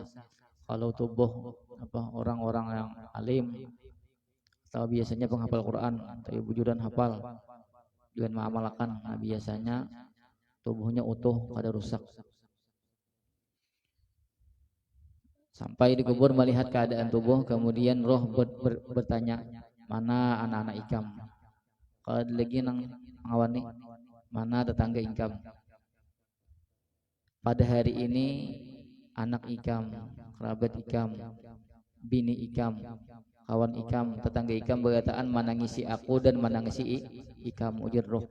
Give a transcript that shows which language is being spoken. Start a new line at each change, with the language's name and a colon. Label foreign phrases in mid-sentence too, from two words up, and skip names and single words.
Indonesian: Kalau tubuh orang-orang yang alim atau biasanya penghafal Quran, tapi wujudan hafal dengan mengamalkan, nah biasanya tubuhnya utuh, pada rusak. Sampai di kubur melihat keadaan tubuh, kemudian roh bertanya,
Banjar: mana anak-anak ikam? Kalau lagi nang ngawani, mana tetangga ikam? Pada hari ini anak ikam, kerabat ikam, bini ikam, kawan ikam, tetangga ikam berkataan menangisi aku dan menangisi ikam, ujar roh.